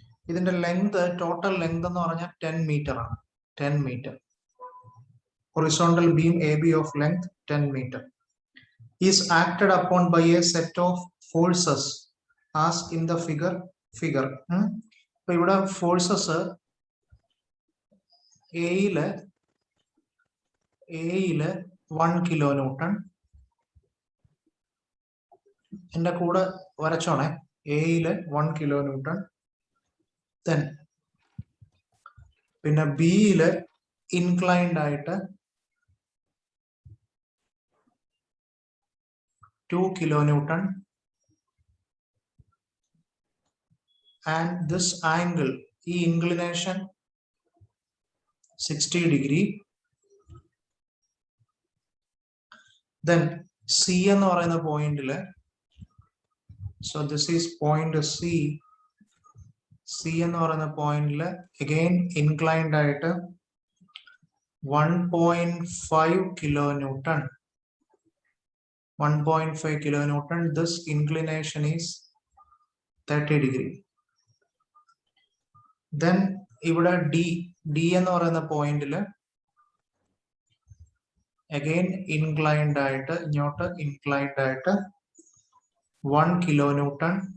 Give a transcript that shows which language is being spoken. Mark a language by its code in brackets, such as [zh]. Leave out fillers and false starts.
[ml] ഇതിന്റെ length, total length എന്ന് പറഞ്ഞാൽ 10 മീറ്റർ ആണ്. 10 metre. [en] Horizontal beam AB of length 10 meter is acted upon by a set of forces as in the figure. [ml] അപ്പൊ ഇവിടെ forces എയില് 1 kilo newton. എന്റെ കൂടെ വരച്ചോണേ. എയില് 1 kilo newton. [en] then [ml] പിന്നെ ബിയില് inclined ആയിട്ട് [en] 2 kilonewton, and this angle, the inclination 60 degree. Then C [ml] എന്ന് പറയുന്ന പോയിന്റില്, [en] so this is point C. C [ml] എന്ന് പറയുന്ന പോയിന്റില് [en] again inclined ആയിട്ട് 1.5 kilonewton. 1.5 kilonewton. This inclination is 30 degree. [ml] Then ഇവിടെ D എന്ന് പറയുന്ന പോയിന്റില് [en] again inclined [ml] ആയിട്ട് ഇങ്ങോട്ട് inclined ആയിട്ട് 1 kilonewton.